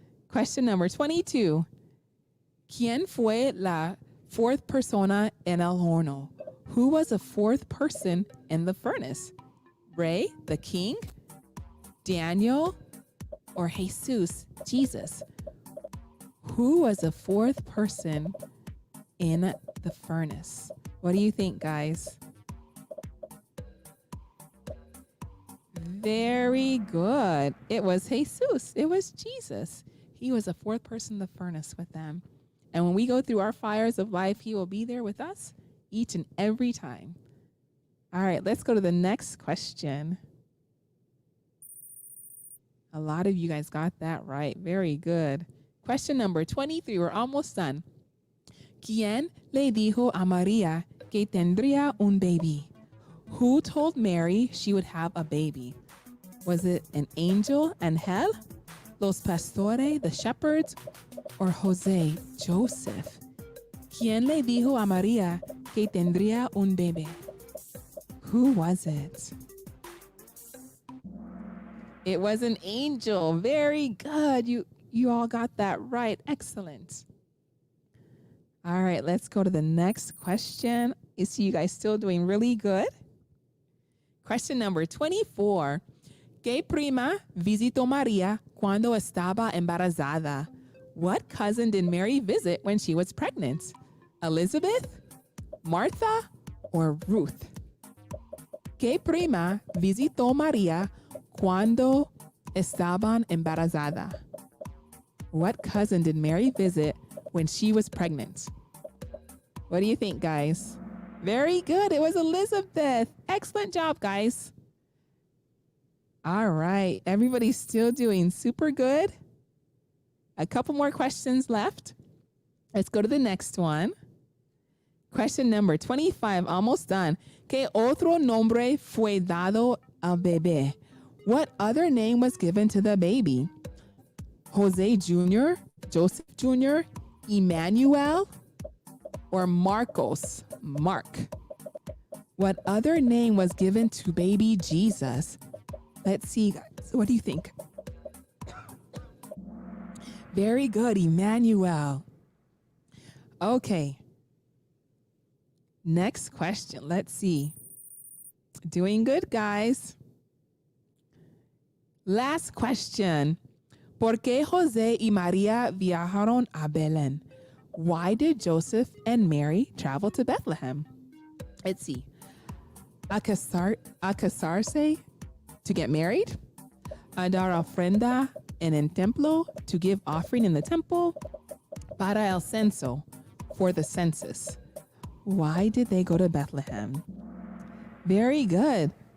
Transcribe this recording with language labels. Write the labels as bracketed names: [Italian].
[English] Question number 22. [Spanish] ¿Quién fue la [English] fourth [Spanish] persona en el horno? [English] Who was the fourth person in the furnace? Ray, the king, Daniel, or Jesus, Jesus? Who was the fourth person in the furnace? What do you think, guys? Very good. It was Jesus. It was Jesus. He was the fourth person in the furnace with them. And when we go through our fires of life, he will be there with us each and every time. All right, let's go to the next question. A lot of you guys got that right. Very good. Question number 23. We're almost done. [Spanish] ¿Quién le dijo a María que tendría un baby? [English] Who told Mary she would have a baby? Was it an angel, Angel, [Spanish] los pastores, [English] the shepherds, or Jose, Joseph? [Spanish] ¿Quién le dijo a María que tendría un bebé? [English] Who was it? It was an angel. Very good. You all got that right. Excellent. All right, let's go to the next question. I see you guys still doing really good. Question number 24. [Spanish] ¿Qué prima visitó María cuando estaba embarazada? [English] What cousin did Mary visit when she was pregnant? Elizabeth, Martha, or Ruth? [Spanish] ¿Qué prima visitó María cuando estaban embarazada? [English] What cousin did Mary visit when she was pregnant? What do you think, guys? Very good. It was Elizabeth. Excellent job, guys. All right. Everybody's still doing super good. A couple more questions left. Let's go to the next one. Question number 25, almost done. [Spanish] ¿Qué otro nombre fue dado al bebé? [English] What other name was given to the baby? Jose Jr., Joseph Jr., Emmanuel, or Marcos, Mark? What other name was given to baby Jesus? Let's see, guys. What do you think? Very good, Emmanuel. Okay. Next question. Let's see. Doing good, guys. Last question. [Spanish] ¿Por qué José y María viajaron a Belén? [English] Why did Joseph and Mary travel to Bethlehem? Let's see. [Spanish] A casarse, [English] to get married. [Spanish] A dar ofrenda en el templo, [English] to give offering in the temple. [Spanish] Para el censo, [English] for the census. Why did they go to Bethlehem? Very good.